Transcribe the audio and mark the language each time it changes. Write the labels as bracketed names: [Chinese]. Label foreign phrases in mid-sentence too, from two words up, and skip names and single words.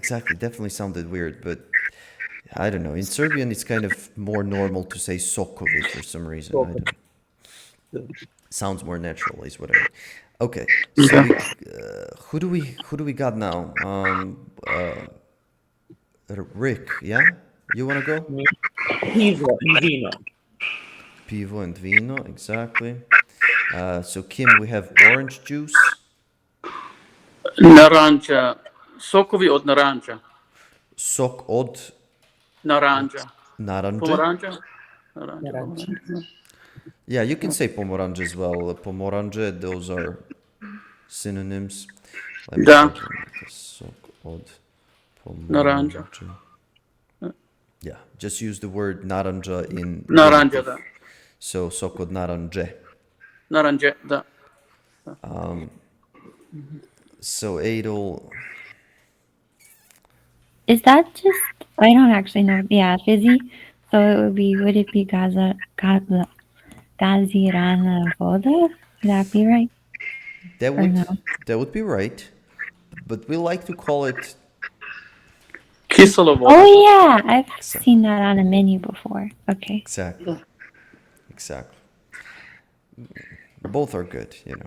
[English] Definitely sounded weird, but I don't know. In Serbian, it's kind of more normal to say sokovi for some reason. I don't know. Sounds more natural, is what I mean. Okay, so who do we got now? Rick, yeah? You wanna go? [Serbian] Pivo and vino. [English] Pivo and vino, exactly. So Kim, we have orange juice. [Serbian] Naranja. Sokovi od naranja. Sok od Naranja. naranđe. [Slovenian] Pomaranča. [Serbian] Naranja. [English] Yeah, you can say pomoranđe as well. Pomoranđe, those are synonyms. Let me [Serbian] Da. [English] type in this. [Serbian] Sok od Naranja. pomoranđe. [English] Yeah, just use the word naranja in [Serbian] Naranja, da. [English] So [Serbian] sok od naranđe. Naranje, da. [English] So Adel, Is that just? I don't actually know. Yeah, fizzy. So it would be. Would it be [Serbian] gazirana voda? [English] Would that be right? that Or would no? that would be right, but we like to call it Kisela water. Oh yeah, I've seen that on a menu before. Okay. Exactly. Exactly. Both are good, you know.